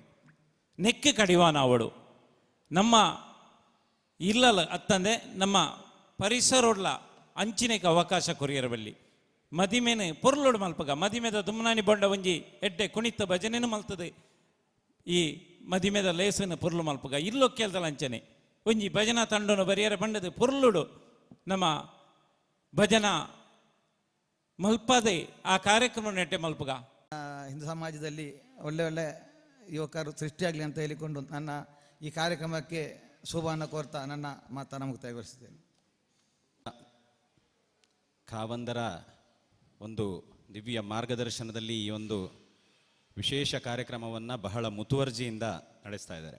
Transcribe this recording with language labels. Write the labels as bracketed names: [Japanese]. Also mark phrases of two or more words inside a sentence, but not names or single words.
[Tulu] ನೆಕ್ಕೆ ಕಡಿವಾನ ಅವಳು ನಮ್ಮ ಇಲ್ಲಲ್ಲ ಅತ್ತಂದೆ ನಮ್ಮ ಪರಿಸರೋಡ್ಲ ಅಂಚಿನಕ್ಕೆ ಅವಕಾಶ ಕೊರಿಯರಬಲ್ಲಿ ಮದಿಮೆನೆ ಪೊರ್ಲೋಡು ಮಲ್ಪಗ ಮದಿಮೆದ ದುಮ್ನಾನಿ ಬೊಂಡ ಒಂಜಿ ಎಡ್ಡೆ ಕುಣಿತ ಭಜನೆನೂ ಮಲ್ತದೆ ಈ ಮದಿಮೆದ ಲೇಸನ ಪೊರ್ಲು ಮಲ್ಪಗ ಇಲ್ಲೋ ಕೇಳ್ದಲ್ಲ ಅಂಚನೆ ಒಂಜಿ ಭಜನಾ ತಂಡನು ಬರಿಯರ ಬಂಡದು ಪೊರ್ಲುಡು ನಮ್ಮ ಭಜನಾ ಮಲ್ಪದೆ ಆ ಕಾರ್ಯಕ್ರಮ ನೆಟ್ಟೆ ಮಲ್ಪಗ [Kannada] ಹಿಂದೂ ಸಮಾಜದಲ್ಲಿ ಒಳ್ಳೆ ಒಳ್ಳೆ ಯುವಕರು ಸೃಷ್ಟಿಯಾಗಲಿ ಅಂತ ಹೇಳಿಕೊಂಡು ನನ್ನ ಈ ಕಾರ್ಯಕ್ರಮಕ್ಕೆ ಶುಭವನ್ನು ಕೋರ್ತಾ ನನ್ನ ಮಾತನ್ನು ಮುಕ್ತಾಯಗೊಳಿಸುತ್ತೇನೆ. ಖಾವಂದರ ಒಂದು ದಿವ್ಯ ಮಾರ್ಗದರ್ಶನದಲ್ಲಿ ಈ ಒಂದು ವಿಶೇಷ ಕಾರ್ಯಕ್ರಮವನ್ನು ಬಹಳ ಮುತುವರ್ಜಿಯಿಂದ ನಡೆಸ್ತಾ ಇದ್ದಾರೆ.